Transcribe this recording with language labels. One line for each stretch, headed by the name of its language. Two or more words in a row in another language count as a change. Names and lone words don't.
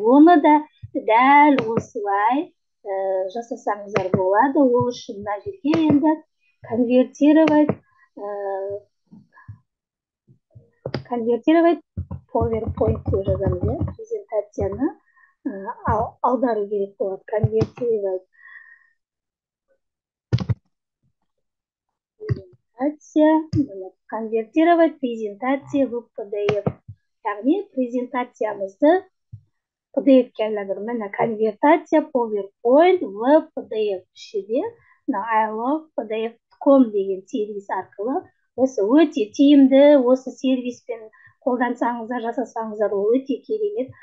Kazakh: Оны да дәл осылай жасасаңыздар болады. Ол үшін мына жерге енді конвертировать PowerPoint деп жазамыз, презентацияны аудару керек болады.
Russian: Конвертировать презентация в PDF.
Kazakh: Яғни презентациямызды PDF-ке айландыру.
Russian: Міне конвертация PowerPoint в PDF.
Kazakh: Ішінде I love PDF.com деген сервис арқылы осы өте тиімді, осы сервиспен қолдансаңыздар, жасасаңыздар, ол өте керемет.